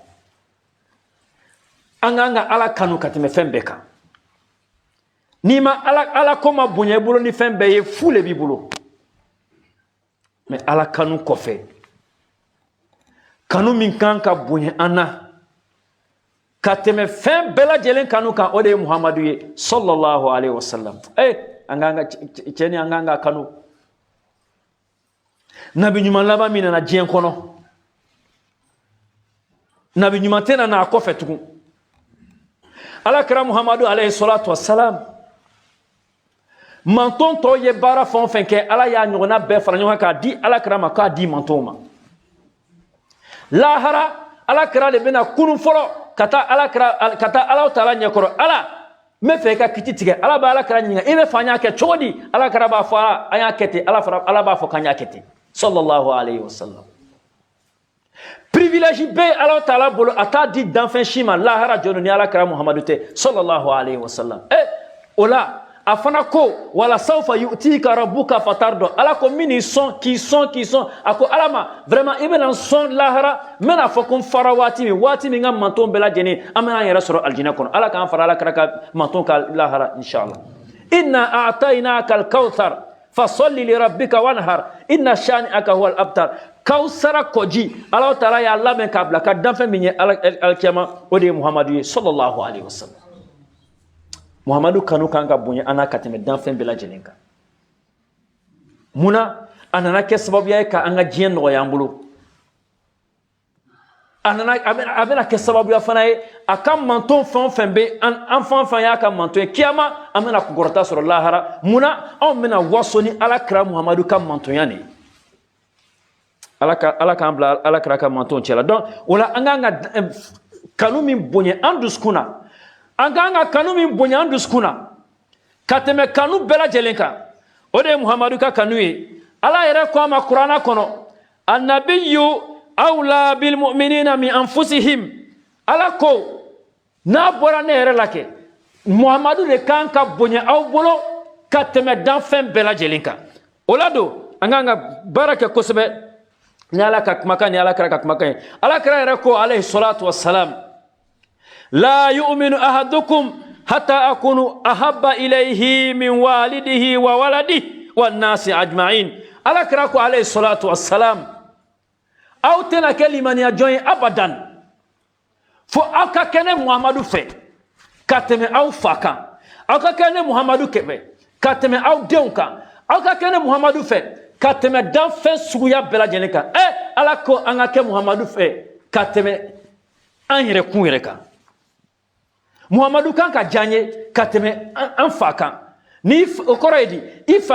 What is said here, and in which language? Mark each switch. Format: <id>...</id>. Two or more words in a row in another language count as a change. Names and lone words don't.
<bm>an k'an ka ala kanu ka tɛmɛ fɛn bɛɛ kan n'i ma ala ko ma bonya i bolo ni fɛn bɛɛ ye fu le b'i bolo mais ala kanu kɔfɛ kanu min kan ka bonya an na ka tɛmɛ fɛn bɛɛ lajɛlen kanu kan o de ye Muhamadu ye</bm> <ar>صلى الله عليه وسلم</ar> <bm>an k'an ka cɛ ni an k'an ka kanu nabi ɲuman laban min nana diɲɛ kɔnɔ nabi ɲuman tɛ na n'a kɔfɛ tugun alakira Muhamadu</bm> <ar>عليه الصلاة والسلام</ar> <bm>manton tɔw ye baara fɛn o fɛn kɛ ala y'a ɲɔgɔnna bɛɛ fara ɲɔgɔn kan k'a di alakira ma k'a di mantonw ma lahara alakira de bɛna kunu fɔlɔ ka taa ala taala ɲɛkɔrɔ ala n bɛ fɛ i ka kiti tigɛ ala b'a alakira ɲininka i bɛ fɛ an y'a kɛ cogo di alakira b'a fɔ an y'a kɛ ten ala b'a fɔ k'an y'a kɛ ten</bm> <ar>صلى الله عليه وسلم</ar> <bm>privilège bɛ ala taala bolo a t'a di danfɛn si ma lahara jɔn ni alakira Muhamadu tɛ</bm> <ar>صلى الله عليه وسلم</ar> <bm>o la a fana ko</bm> <ar>ولسوف يعطيك ربك فترضى</ar> <bm>ala ko min sɔn k'i sɔn a ko ala ma vraiment i bɛna sɔn lahara n bɛna fɔ ko n fara waati min ka manton bɛɛ lajɛlen an bɛna an yɛrɛ sɔrɔ alijinɛ kɔnɔ ala k'an fara alakira ka manton ka lahara</bm> <ar>إن شاء الله إنا أعطيناك الكوثر فصل لربك وانحر إن شانئك هو الأبتر</ar> <bm>kawsara kɔji ala taala y'a labɛn k'a bila ka danfɛn min ye alikiyama o de ye Muhamadu ye</bm> <ar>صلى الله عليه وسلم</ar> <bm>Muhamadu kanu kan ka bonya an na ka tɛmɛ danfɛn bɛɛ lajɛlen kan munna a nana kɛ sababuya ye ka an ka diɲɛ nɔgɔya an bolo a bɛna kɛ sababuya fana ye a ka manton fɛn o fɛn bɛ an fɛn o fɛn y'a ka manton ye kiyama an bɛna kɔkɔrɔta sɔrɔ lahara munna anw bɛna waso ni alakira Muhamadu ka mantonya de ye ala k'an bila alakira ka manton cɛla donc o la an k'an ka kanu min bonya an dusukun na an k'an ka kanu min bonya an dusukun na ka tɛmɛ kanu bɛɛ lajɛlen kan o de ye Muhamadu ka kanu ye ala yɛrɛ ko a ma kuranna kɔnɔ</bm> <ar>النبي أولى بالمؤمنين من أنفسهم</ar> <bm>ala ko n'a bɔra ne yɛrɛ la kɛ Muhamadu de kan ka bonya aw bolo ka tɛmɛ danfɛn bɛɛ lajɛlen kan o la don an k'an ka baara kɛ kosɛbɛ ni ala ka kumakan ni alakira ka kumakan ye alakira yɛrɛ ko</bm> <ar>عليه الصلاة والسلام لا يؤمن أحدكم حتى أكون أحب إليه من والده وولده والناس أجمعين</ar> <bm>alakira ko</bm> <ar>عليه الصلاة والسلام</ar> <bm>aw tɛna kɛ limaniya jɔn ye abadan fo aw ka kɛ ne Muhamadu fɛ ka tɛmɛ aw fa kan aw ka kɛ ne Muhamadu fɛ ka tɛmɛ aw denw kan aw ka kɛ ne Muhamadu fɛ ka tɛmɛ danfɛn suguya bɛɛ lajɛlen kan ala ko an ka kɛ Muhamadu fɛ ka tɛmɛ an yɛrɛ kun yɛrɛ kan Muhamadu kan ka diya n ye ka tɛmɛ an fa kan ni o kɔrɔ ye di i fa</bm>